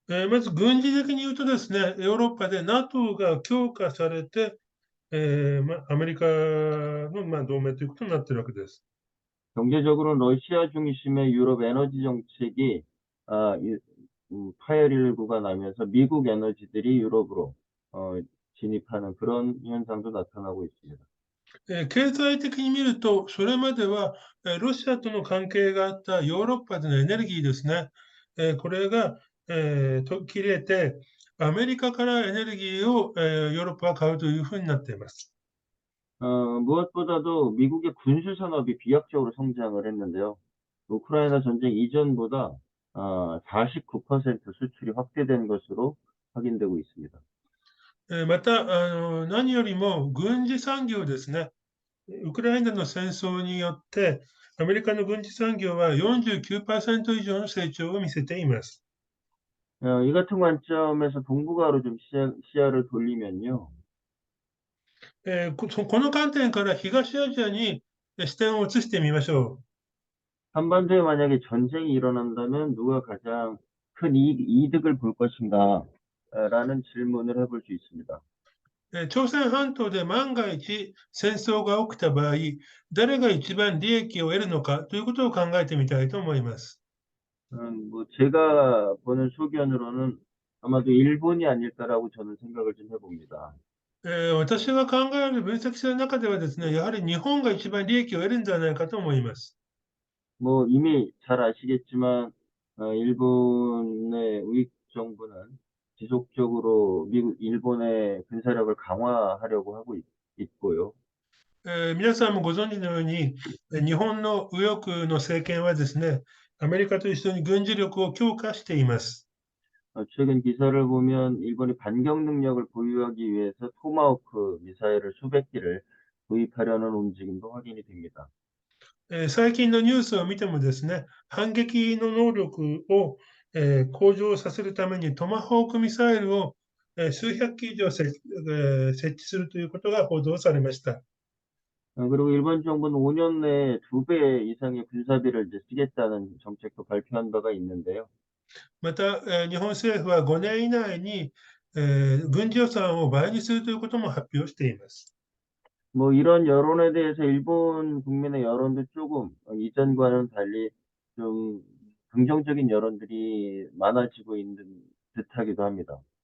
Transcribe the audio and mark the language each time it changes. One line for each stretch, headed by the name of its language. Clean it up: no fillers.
Japanese: まず軍事的に言うとですね、ヨーロッパで NATO が強化されて、アメリカの、同盟ということになっているわけです。
Korean: 경제적으로는 러시아 중심의 유럽 에너지 정책이, 파열일구가 나면서 미국 에너지들이 유럽으로, 진입하는 그런 현상도 나타나고 있습니다.
Japanese: 経済的に見ると、それまでは、ロシアとの関係があったヨーロッパでのエネルギーですね、これが、切れて、アメリカからエネルギーを、ヨーロッパは買うというふうになっています。
Korean: 무엇보다도 미국의 군수 산업이 비약적으로 성장을 했는데요. 우크라이나 전쟁 이전보다, 49% 수출이 확대된 것으로 확인되고 있습니다.
Japanese: また、何よりも軍事産業ですね。ウクライナの戦争によって、アメリカの軍事産業は49%以上の成長を見せています。
Korean: 이 같은 관점에서 동북아로 좀 시야를 돌리면요.
Japanese: この観点から東アジアに視点を移してみましょ
Korean: 한반도에 만약에 전쟁이 일어난다면 누가 가장 큰 이득을 볼 것인가? 라는 질문을 해볼 수 있습니다.
Japanese: 朝鮮半島で万が一戦争が起きた場合、誰が一番利益を得るのかということを考えてみたいと思います。
Korean: 뭐 제가 보는 소견으로는 아마도 일본이 아닐까라고 저는 생각을 좀 해봅니다.
Japanese: 私が考える分析する中ではですね、やはり日本が一番利益を得るんじゃないかと思います。
Korean: 뭐 이미 잘 아시겠지만 일본의 우익 정부는 지속적으로 일본의 군사력을 강화하려고 하고 있고요.
Japanese: 皆さんもご存知のように、日本の右翼の政権はですね、アメリカと一緒に軍事力を強化しています。
Korean: 최근 기사를 보면 일본이 반격 능력을 보유하기 위해서 토마호크 미사일을 수백 기를 도입하려는 움직임도 확인이 됩니다.
Japanese: 最近のニュースを見てもですね、反撃の能力を、向上させるためにトマホークミサイルを、数百機以上設置するということが報道されました。
Korean: 그리고 일본 정부는 5년 내에 2배 이상의 군사비를 이제 쓰겠다는 정책도 발표한 바가 있는데요.
Japanese: また、日本政府は5年以内に、軍事予算を倍にするということも発表しています。
Korean: 뭐 이런 여론에 대해서 일본 국민의 여론도 조금 이전과는 달리 좀 긍정적인 여론들이 많아지고 있는 듯하기도 합니다.